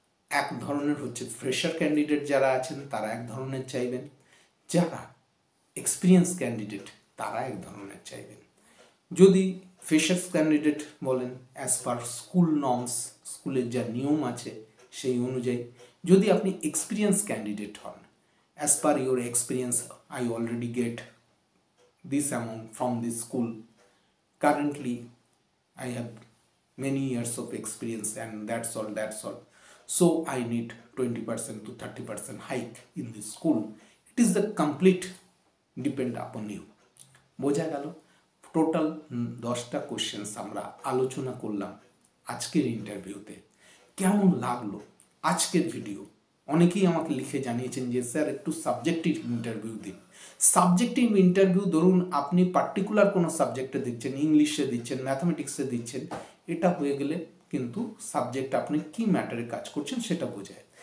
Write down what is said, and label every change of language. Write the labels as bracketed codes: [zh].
[bn] এক ধরনের হচ্ছে ফ্রেশার ক্যান্ডিডেট যারা আছেন তারা এক ধরনের চাইবেন, যারা এক্সপিরিয়েন্স ক্যান্ডিডেট তারা এক ধরনের চাইবেন। যদি ফ্রেশার্স ক্যান্ডিডেট বলেন, [en] as per school norms, [bn] স্কুলের যা নিয়ম আছে সেই অনুযায়ী। যদি আপনি এক্সপিরিয়েন্স ক্যান্ডিডেট হন, [en] As per your experience I already get this amount from this school. Currently I have many years of experience and that's all, so I need 20% to 30% hike in this school. It is the complete depend upon you. [bn] বোঝা গেল? Total 10টা questions আমরা আলোচনা করলাম আজকের ইন্টারভিউতে। কেমন লাগলো আজকের ভিডিও? অনেকেই আমাকে লিখে জানিয়েছেন যে স্যার একটু সাবজেক্টিভ ইন্টারভিউ দিন। সাবজেক্টিভ ইন্টারভিউ ধরুন আপনি পার্টিকুলার কোনো সাবজেক্টে দিচ্ছেন, ইংলিশে দিচ্ছেন, ম্যাথামেটিক্সে দিচ্ছেন, এটা হয়ে গেলে কিন্তু সাবজেক্ট আপনি কি ম্যাটারে কাজ করছেন সেটা বোঝায়।